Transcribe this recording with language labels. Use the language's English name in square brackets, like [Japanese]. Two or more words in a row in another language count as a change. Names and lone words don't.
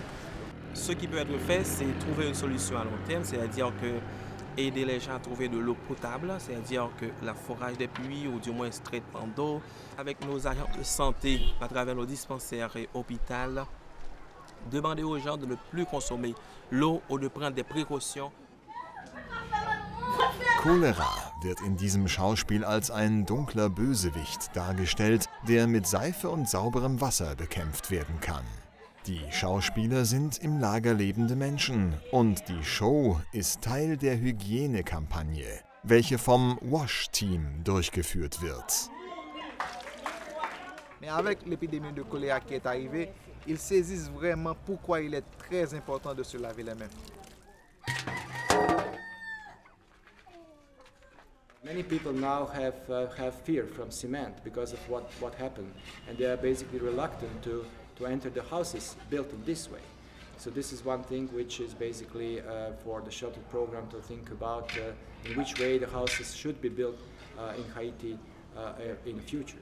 [French] Ce qui peut être fait, c'est trouver une solution à long terme, c'est-à-dire que aider les gens à trouver de l'eau potable, c'est-à-dire que la forage des puits ou du moins ce traitement d'eau, avec nos agents de santé à travers nos dispensaires et hôpitaux, demander aux gens de ne plus consommer l'eau ou de prendre des précautions. [German] Cholera wird in diesem Schauspiel als ein dunkler Bösewicht dargestellt, der mit Seife und sauberem Wasser bekämpft werden kann. Die Schauspieler sind im Lager lebende Menschen und die Show ist Teil der Hygienekampagne, welche vom WASH-Team durchgeführt wird. [French] Mais avec l'épidémie de choléra qui est arrivée, ils saisissent vraiment pourquoi il est très important de se laver les mains. [English] Many people now have fear from cement because of what happened, and they are basically reluctant to enter the houses built in this way. So this is one thing which is basically for the shelter program to think about in which way the houses should be built in Haiti in the future.